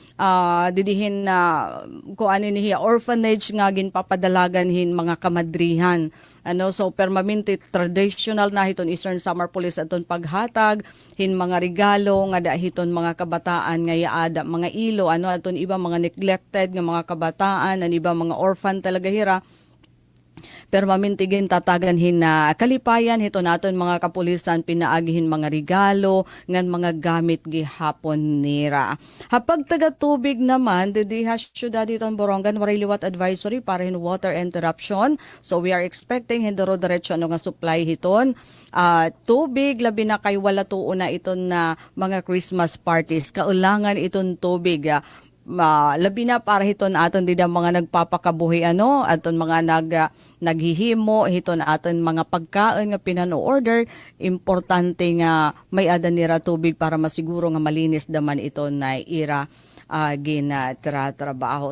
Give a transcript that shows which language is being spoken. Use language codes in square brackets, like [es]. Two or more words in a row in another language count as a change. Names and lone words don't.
[war] ko ano niya orphanage nga ginpapadalagan hin mga kamadrihan, ano, so permanente traditional na hiton Eastern Samar Police aton paghatag hin mga regalo nga dahiton mga kabataan nga yaada mga ilo, ano, aton iba mga neglected nga mga kabataan, an iba mga orphan talaga hira, permamintigin tatagan hin na kalipayan hito naton mga kapulisan pinaagihin mga regalo ngan mga gamit gihapon nira. Hapag taga tubig naman dedi ha syudad iton Borongan waray liwat advisory para hin [en] water interruption, so we are expecting [war] hindoro diretso ano nga supply hiton tubig, labi na kay wala tuon na iton na mga [en] Christmas parties, [war] kaulangan iton tubig labi na para hiton aton dida mga nagpapakabuhi, ano, aton mga naghihimo hiton aton mga pagkaon nga pinano-order, importante nga may ada nira tubig para masiguro nga malinis daman ito na ira ginatrabaho.